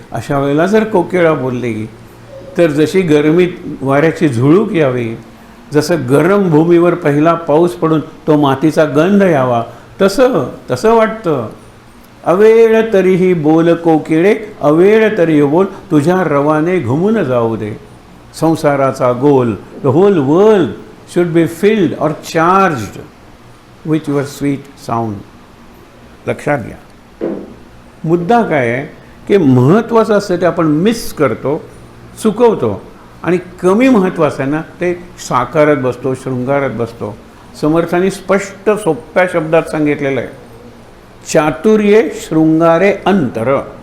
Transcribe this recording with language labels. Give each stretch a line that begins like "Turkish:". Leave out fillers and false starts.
Marathi: अशा वेळेला जर कोकिळा बोलली तर जशी गरमीत वाऱ्याची झुळूक यावी, जसं गरम भूमीवर पहिला पाऊस पडून तो मातीचा गंध यावा, तसं वाटतं. अवेळ तरीही बोल कोकिळे, अवेळ तरी बोल, तुझ्या रवाने घुमून जाऊ दे संसाराचा गोल.
English: The whole world should be filled और charged with your sweet sound.
Marathi: लक्षात घ्या. मुद्दा काय आहे की महत्त्वाचं असतं ते आपण मिस करतो, चुकवतो. आणि कमी महत्त्वाचं आहे ना ते साकारत बसतो, शृंगारत बसतो. समर्थांनी स्पष्ट सोप्या शब्दात सांगितलेलं आहे, चातुर्ये शृंगारे अंतर.